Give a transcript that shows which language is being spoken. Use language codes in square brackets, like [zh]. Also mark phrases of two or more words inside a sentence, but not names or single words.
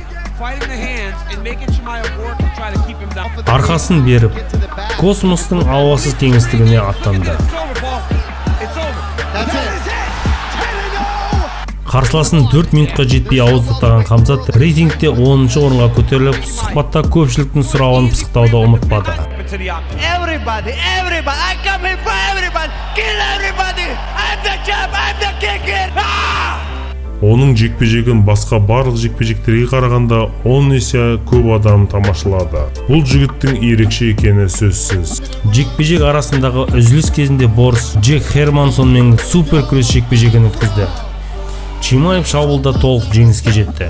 [kk] Арқасын беріп, космостың ауасыз кеңістігіне аттанды. Қарсыласын 4 минутқа жетпей ауыздықтаған Хамзат рейтингте 10-ші орынға көтеріліп, сұхбатта көпшіліктің сұрауын пысықтауды ұмытпады. [en] Everybody, I come here for everybody. Kill everybody. I'm the champ, I'm the king. [kk] Оның жекпе-жегін басқа барлық жекпе-жектерге қарағанда 10 есе көп адам тамашалады. Бұл жігіттің ерекше екені сөзсіз. Жекпе-жек арасындағы үзіліс кезінде Борс Джек Хермансонмен супер күрес жекпе-жегін өткізді. Чимаев шабуылда толық жеңіске жетті.